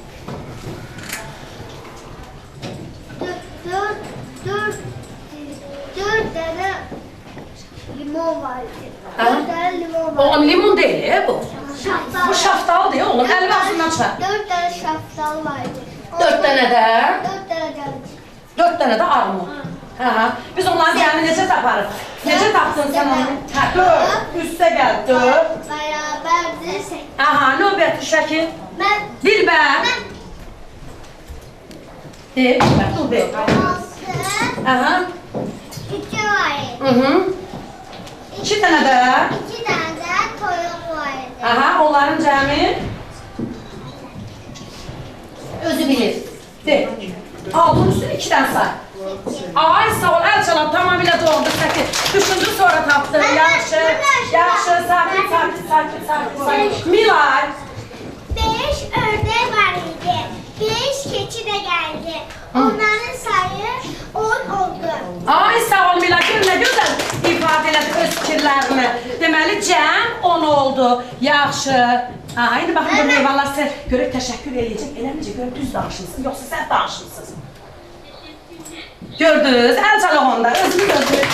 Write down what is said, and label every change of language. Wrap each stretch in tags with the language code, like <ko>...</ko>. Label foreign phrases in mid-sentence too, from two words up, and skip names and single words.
<tr>4 tane limon vardı. Ha? 4 tane limon vardı. Oğlum limon değil bu. Şaftal. Bu şaftal değil oğlum, elini ağzından çıkar. 4 tane şaftal vardı. 4 tane de. 4 tane geldi. 4 tane de armut. Ha.</tr> <az>Biz onların yerini necə taparıq? Necə tapdın sen onu? Ha, 4. Üstə gəl, 4.</az> <tr>Beraberdi 8.</tr> <az>Aha, növbəti şəkil.</az> <tr>Ben</tr> <az>Dilbər. Dilbər, dur de. 6. Aha.</az> <tr>2 vardı. Hı. 2 tane de. 2 tane de toyuk vardı.</tr> <az>Aha, onların cəmi. Özü bilir. De.</az> <tr>Altın üstünü 2'den say.</tr> <az>Ay sağ ol,</az> <tr>el çalan tamamıyla doğru.</tr> <az>Düşündü sonra taptı. Yaxşı, sakin. Milay.</az> <tr>5 ördek var idi. 5 keçi de geldi.</tr> <az>Onların sayı 10 oldu. Ay sağ ol Milay, gör nə gözəl ifadə elədi öz fikirlərini. Deməli, cəm 10 oldu. Yaxşı. Aha, indi baxın görün heyvanlar sizə görək təşəkkür eləyəcək. Eləməcək, görün düz danışmışsın, yoxsa sən danışmışsınız. Gördünüz, əl çalaq onda, özünü gördünüz.</az>